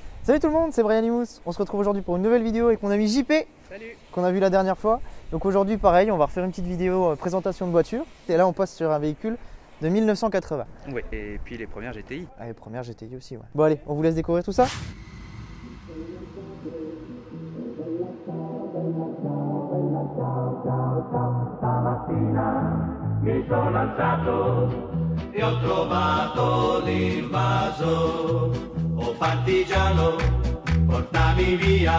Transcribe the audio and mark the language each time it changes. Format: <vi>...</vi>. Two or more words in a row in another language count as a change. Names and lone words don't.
<fr>Salut tout le monde, c'est Brian Imous. On se retrouve aujourd'hui pour une nouvelle vidéo avec mon ami JP. Salut. Qu'on a vu la dernière fois. Donc aujourd'hui pareil, on va refaire une petite vidéo présentation de voiture. Et là on passe sur un véhicule de 1980. Oui, et puis les premières GTI. Ah, les premières GTI aussi, ouais. Bon allez, on vous laisse découvrir tout ça.</fr> <it>Mi sono alzato e ho trovato l'invaso. Oh partigiano, portami via.</it>